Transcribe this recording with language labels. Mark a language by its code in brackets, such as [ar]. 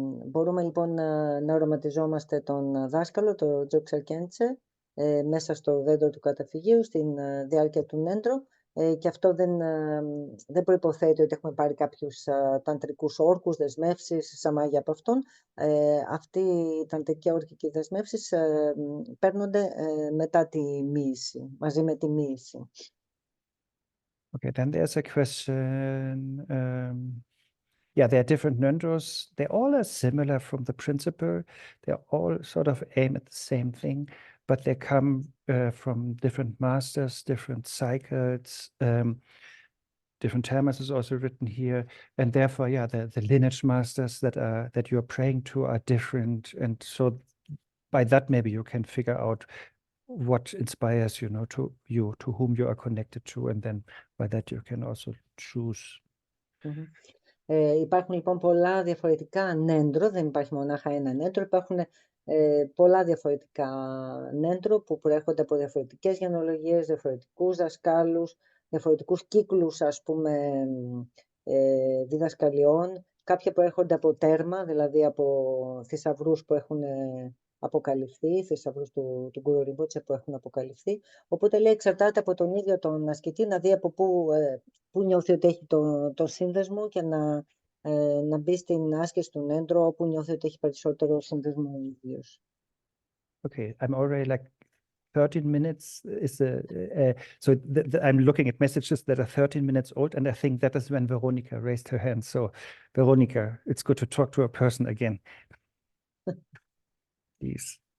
[el] Μπορούμε λοιπόν να οραματιζόμαστε τον δάσκαλο, το Dzogchen Khyentse, μέσα στο δέντρο του καταφυγείου, στην διάρκεια του Ngöndro, και αυτό δεν προϋποθέτει ότι έχουμε πάρει κάποιους ταντρικούς όρκους, δεσμεύσεις, σαμάγια από αυτόν. Αυτοί οι ταντρικοί όρκοι και οι δεσμεύσεις παίρνονται μετά τη μοίηση, μαζί με τη μοίηση. [en] Okay, then there's a question. Yeah, there are different Ngöndros. They all are similar from the principle. They all sort of aim at the same thing, but they come from different masters, different cycles. Different terms is also written here, and therefore, yeah, the lineage masters that you are praying to are different, and so by that maybe you can figure out what inspires to whom you are connected to, and then by that you can also choose. [el] Υπάρχουν λοιπόν πολλά διαφορετικά Ngöndro, δεν υπάρχει μονάχα ένα Ngöndro, υπάρχουν πολλά διαφορετικά Ngöndro που προέρχονται από διαφορετικές γενεολογίες, διαφορετικούς δασκάλους, διαφορετικούς κύκλους, ας πούμε, διδασκαλιών. Κάποια προέρχονται από τέρμα, δηλαδή από θησαυρούς που έχουν αποκαλυφθεί, θησαυρούς του Γκουρου Ριμπότσε που έχουν αποκαλυφθεί. Οπότε λέει εξαρτάται από τον ίδιο τον ασκητή να δει από πού νιώθει ότι έχει το σύνδεσμο και να μπει στην άσκηση του Ngöndro όπου νιώθει ότι έχει περισσότερο σύνδεσμο ο ίδιος. [en] Okay, I'm already like 13 minutes is so I'm looking at messages that are 13 minutes old, and I think that is when Veronica raised her hand. So Veronica, it's good to talk to a person again. Please.